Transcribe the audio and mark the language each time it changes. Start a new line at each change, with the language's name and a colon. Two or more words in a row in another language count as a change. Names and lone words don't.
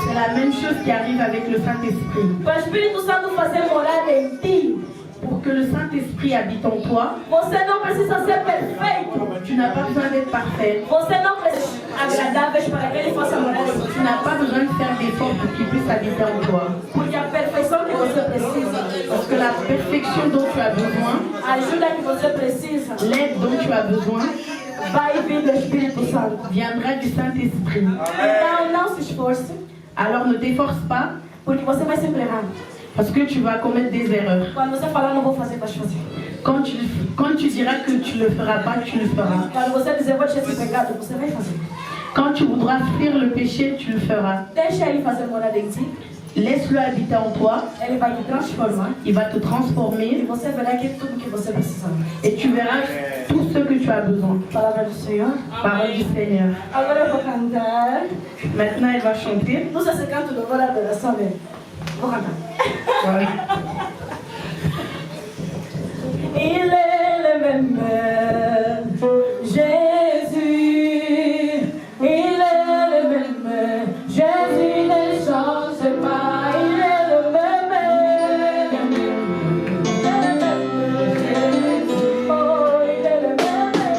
French: la même chose qui arrive avec le Saint-Esprit.
Portuguese: Para o Espírito Santo fazer morar em ti.
French: Pour que le Saint-Esprit habite en toi,
Portuguese: Você não precisa ser perfeito.
French: tu n'as pas besoin d'être parfait.
Portuguese: Você não precisa ser agradável para que ele possa morar em ti.
French: Tu n'as pas besoin de faire d'efforts pour qu'il puisse habiter en toi.
Portuguese: Porque a perfeição que você precisa,
French: Parce que la perfection dont tu as besoin,
Portuguese: a ajuda que você precisa,
French: l'aide dont tu as besoin,
Portuguese: vai vir do Espírito Santo.
French: viendra du Saint-Esprit.
Portuguese: Então não se esforce,
French: Alors ne t'efforce pas,
Portuguese: porque você vai sempre errar.
French: parce que tu vas commettre des erreurs.
Portuguese: Quando você falar não vou fazer, vai fazer.
French: Quand tu diras que tu ne le feras pas, tu le feras.
Portuguese: Quando você dizer vou deixar esse pecado, você vai fazer.
French: Quand tu voudras fuir le péché, tu le feras.
Portuguese: Deixa ele fazer morar em ti.
French: Laisse-le habiter en toi,
Portuguese: Ele vai te transformar.
French: il va te
Portuguese: E
French: transformer
Portuguese: você verá que tudo que você precisa.
French: et tu verras tout ce que tu as besoin.
Portuguese: Palavra do Senhor.
French: Parole du Seigneur.
Portuguese: Agora eu vou cantar.
French: Maintenant, elle va chanter.
Portuguese: Não sei se canto louvor e adoração, né? Vou cantar.
French: Ouais. Il est le même Jésus. Il est le même Jésus ne change pas. Il est le même. Oh, il est le même.